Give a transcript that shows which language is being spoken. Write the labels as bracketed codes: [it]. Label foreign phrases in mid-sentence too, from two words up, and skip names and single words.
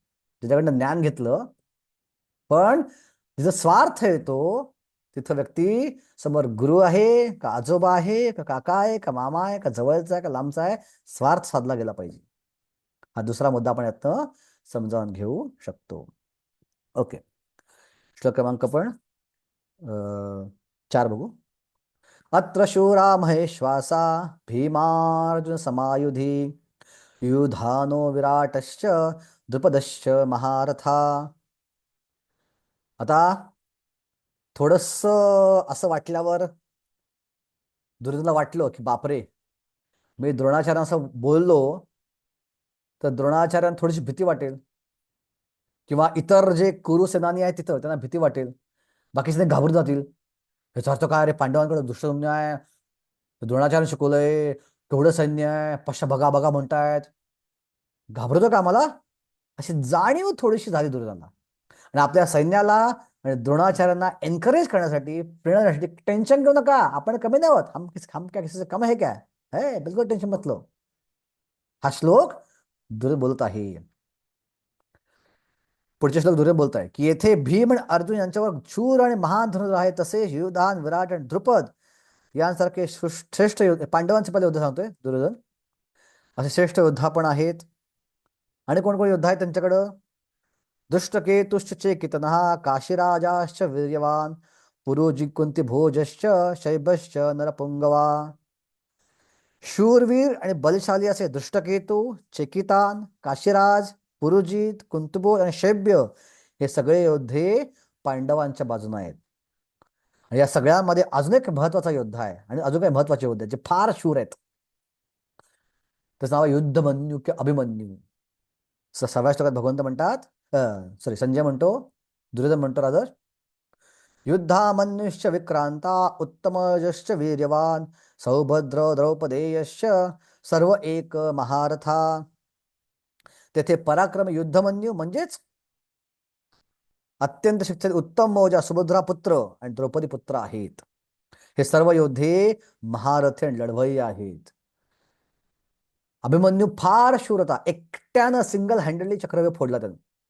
[mr] त्याच्याकडनं ज्ञान घेतलं, पण तिचा स्वार्थ येतो तिथं व्यक्ती समोर गुरु आहे का आजोबा आहे का काका आहे का मामा आहे का जवळचा आहे का लांबचा आहे, स्वार्थ साधला गेला पाहिजे. हा दुसरा मुद्दा आपण यातनं समजावून घेऊ शकतो. ओके, श्लोक क्रमांक पण 4 बघू. [sa] अत्र शूरा महेश्वासा भीमार्जुन समायुधी युधानो विराटश्च द्रुपदश्च महारथा. [mr] आता थोडस असं वाटल्यावर दुर्योधनला वाटलं की बापरे, मी द्रोणाचार्य असं बोललो तर द्रोणाचार्यांना थोडीशी भीती वाटेल, किंवा इतर जे कुरु सेनानी आहेत तिथं त्यांना भीती वाटेल, बाकीचे घाबरून जातील. ह्याचा अर्थ काय, रे पांडवांकडे दुष्टसैन्य आहे, द्रोणाचार्य शिकवलंय, केवढं सैन्य आहे, पश्चा बघा बघा म्हणतायत, घाबरतो का आम्हाला, अशी जाणीव थोडीशी झाली दुर्योधनला. आणि आपल्या सैन्याला आणि द्रोणाचार्यांना एनकरेज करण्यासाठी, प्रेरणा देण्यासाठी, टेन्शन घेऊ नका, आपण कमी नाही होत, [hi] हम क्या किसी से कम है क्या, है बिलकुल टेन्शन मत लो. [mr] हा श्लोक दुर्योधन बोलत आहे. पुढचे श्लोक दुर्योधन बोलत आहे की येथे भीम आणि अर्जुन यांच्यावर शूर आणि महान धनुर्धर आहे, तसेच युधान, विराट आणि द्रुपद यांसारखे श्रेष्ठ पांडवांचे पहिले योद्धा सांगतोय दुर्योधन, असे श्रेष्ठ योद्धा पण आहेत. आणि कोण कोण योद्धा आहेत त्यांच्याकडं? [sa] दुष्टकेतुश्च चेकितनः, काशीराजाश्च वीर्यवान, पुरुजि कुंतीभोजश्च शैभश्च नरपुंगवा. [mr] शूरवीर आणि बलशाली असे दृष्टकेतू, चेकितान, काशीराज, पुरुजित, कुंतभोज आणि शैब्य हे सगळे योद्धे पांडवांच्या बाजूने आहेत. आणि या सगळ्यांमध्ये अजून एक महत्वाचा योद्धा आहे, आणि अजून काही महत्वाचे योद्धे जे फार शूर आहेत. त्याचं नाव आहे युद्धमन्यू किंवा अभिमन्यू. 6व्या श्लोकात भगवंत म्हणतात, संजय म्हणतो, दुर्योधन म्हणतो [sa] राजर, युद्धामन्युश्च विक्रांता, उत्तमजश्च वीर्यवान, सौभद्र द्रौपदेयश्च सर्व एक महारथा. [mr] तेथे पराक्रम युद्धमन्यू म्हणजेच अत्यंत शिक्षित उत्तम मौजा सुभद्रा पुत्र आणि द्रौपदी पुत्र आहेत. हे सर्व योद्धे महारथी आणि लढवय्ये आहेत. अभिमन्यू फार शूर होता, एकट्यानं [en] single handedly [mr] चक्रव्यूह फोडला त्यानं.